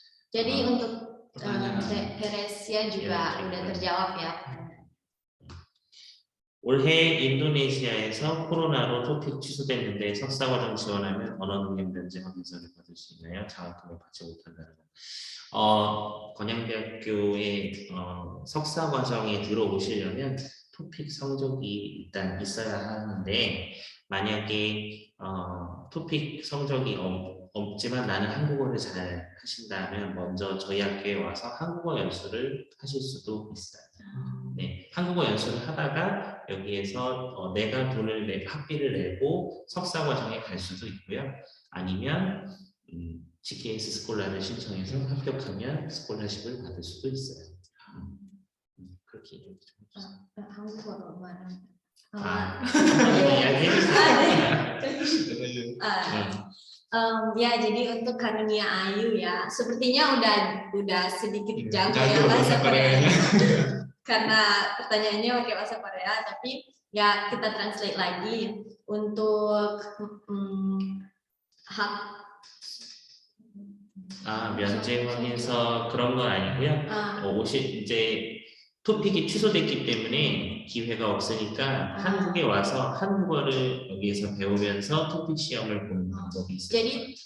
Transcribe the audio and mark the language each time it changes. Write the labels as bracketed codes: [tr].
[id] Jadi untuk Teresia juga udah terjawab ya. [ko] 올해 인도네시아에서 코로나로 토픽 취소됐는데 석사과정 지원하면 언어 능력 면제 확인서를 받을 수 있나요? 장학금을 받지 못한다는 거. 건양대학교의 석사과정에 들어오시려면 토픽 성적이 일단 있어야 하는데 만약에 토픽 성적이 없지만 나는 한국어를 잘 하신다면 먼저 저희 학교에 와서 한국어 연수를 하실 수도 있어요. 네, 한국어 연수를 하다가 여기에서 내가 학비를 내고 석사 과정에 갈 수도 있고요. 아니면 GKS 스콜라를 신청해서 합격하면 스콜라십을 받을 수도 있어요. 그렇게 얘기해 주세요. 한국어로 말하면 [id] ya, jadi untuk Karunia Ayu ya, sepertinya udah sedikit jago ya bahasa Korea. Karena pertanyaannya pakai bahasa Korea, tapi ya kita translate lagi untuk hak [ko] 면제 확인서 그런 건 아니고요. 이제 토픽이 취소됐기 때문에 기회가 없으니까 한국에 와서 한국어를 여기에서 배우면서 토픽 시험을 보는 방법이 있어요.